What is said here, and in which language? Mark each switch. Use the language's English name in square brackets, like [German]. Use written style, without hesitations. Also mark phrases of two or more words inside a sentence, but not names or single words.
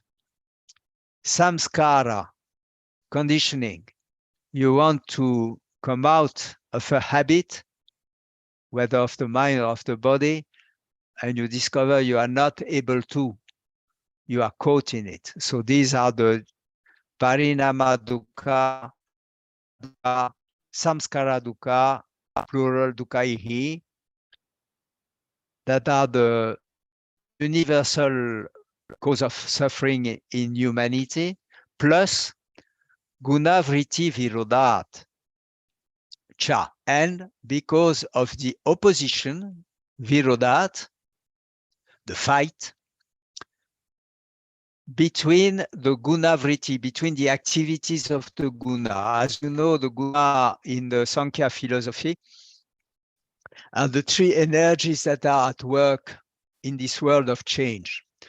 [English] Samskara, conditioning. You want to come out of a habit, whether of the mind or of the body, and you discover you are not able to. You are caught in it. So these are the [Sanskrit] parinama dukkha, samskara dukkha, [English] plural dukkaihi, that are the universal cause of suffering in humanity, plus [Sanskrit] guna vritti virodat, cha. [English] And because of the opposition, virodat, the fight, between the [Sanskrit] guna vritti, [English] between the activities of the guna. As you know, the guna in the Sankhya philosophy are the three energies that are at work in this world of change.